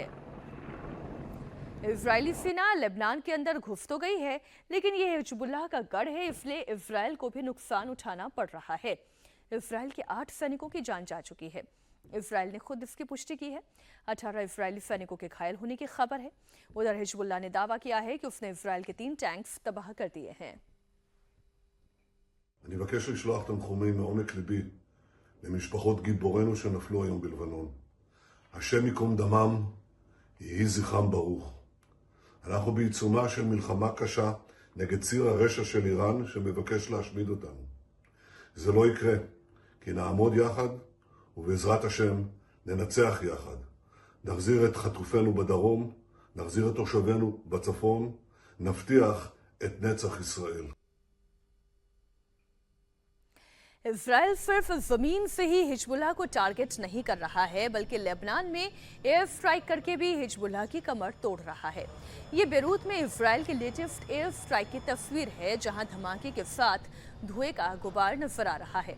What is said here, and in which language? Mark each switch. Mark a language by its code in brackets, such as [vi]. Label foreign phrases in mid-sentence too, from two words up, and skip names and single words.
[hi] इजरायली सेना लेबनान के अंदर घुस तो गई है, लेकिन यह हिजबुल्लाह का गढ़ है, इसलिए इजराइल को भी नुकसान उठाना पड़ रहा है। इजराइल के 8 सैनिकों की जान जा चुकी है। इजराइल ने खुद इसकी पुष्टि की है। 18 इजरायली सैनिकों के घायल होने की खबर है। उधर हिजबुल्लाह ने दावा किया है कि उसने इजराइल के 3 टैंक्स तबाह कर दिए हैं। [he] אני מבקש לשלוח תנחומים מעומק ליבי למשפחות גיבורינו שנפלו היום בלבנון. השם ייקום דמם, יהי זכרם ברוך. אנחנו בעיצומה של מלחמה קשה נגד ציר הרשע של איראן שמבקש להשמיד אותנו. זה לא יקרה, כי נעמוד יחד, ובעזרת השם ננצח יחד. נחזיר את חטופינו בדרום, נחזיר את תושבינו בצפון, נבטיח את נצח ישראל. [hi] इजराइल सिर्फ जमीन से ही हिजबुल्लाह को टारगेट नहीं कर रहा है, बल्कि लेबनान में [en] air strike [hi] करके भी हिजबुल्लाह की कमर तोड़ रहा है। ये बेरूत में इजराइल के [en] latest air strike [hi] की तस्वीर है, जहां धमाके के साथ धुएं का गुबार नजर आ रहा है।